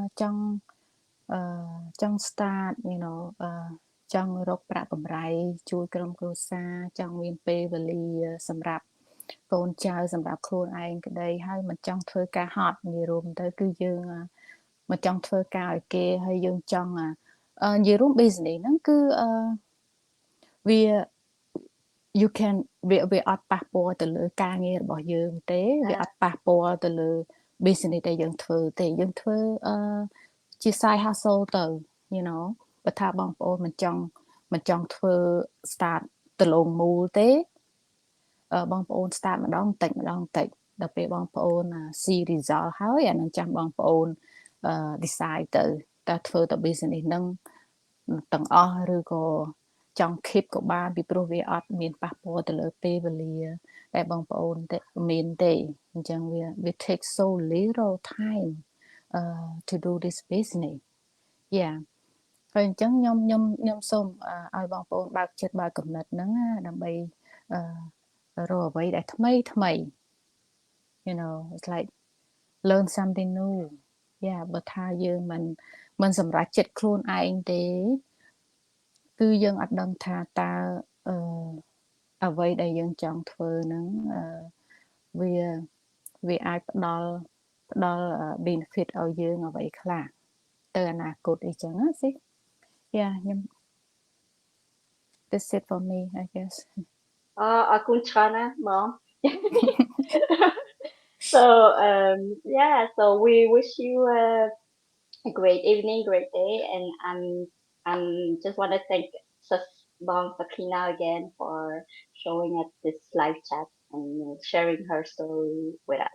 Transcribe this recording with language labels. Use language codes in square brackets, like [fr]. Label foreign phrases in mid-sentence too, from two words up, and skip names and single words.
[km] ចង់ start ចង់រកប្រាក់កម្រៃជួយក្រុមគ្រួសារចង់មានពេលវេលាសម្រាប់កូនចៅសម្រាប់ខ្លួនឯងក្តីហើយមិនចង់ធ្វើការហត់និយាយរួមទៅគឺយើងមិនចង់ធ្វើការឲ្យគេហើយយើងចង់និយាយរួម business ហ្នឹងគឺវា [en] you can [km] វាអត់ប៉ះពាល់ទៅលើការងាររបស់យើងទេវាអត់ប៉ះពាល់ទៅលើ business ដែលយើងធ្វើទេយើងធ្វើជា [en] side hustle [km] ទៅ បើថាបងប្អូនមិនចង់ធ្វើ start ទៅលងមូលទេបងប្អូន start ម្ដងតិចដល់ពេលបងប្អូន [en] see result [km] ហើយអានឹងចាំបងប្អូនdecide ទៅតើធ្វើទៅ business ហ្នឹងទាំងអស់ឬក៏ចង់ keep ក៏បានពីព្រោះវាអត់មានប៉ះពាល់ទៅលើពេលវេលាដែលបងប្អូនមានទេអញ្ចឹងវា [en] take so little time to do this business yeah [km] ហើយអញ្ចឹងខ្ញុំសូមឲ្យបងប្អូនបើកចិត្តបើកគំនិតហ្នឹងដើម្បីរកអ្វីដែលថ្មី [en] it's like learn something new [km] បើថាយើងមិនសម្រេចចិត្តខ្លួនឯងទេគឺយើងអត់ដឹងថាតើអ្វីដែលយើងចង់ធ្វើហ្នឹង វាអាចផ្ដល់ benefit ឲ្យយើងអ្វីខ្លះទៅអនាគតអីចឹងណាស៊ីខ្ញុំ [en] that's it for me I guess [km] អរគុណ ចាស, mom. [en] So yeah, so we wish you a great evening, great day, and I'm just want to thank Sus Bong Sakina again for showing us this live chat and sharing her story with us.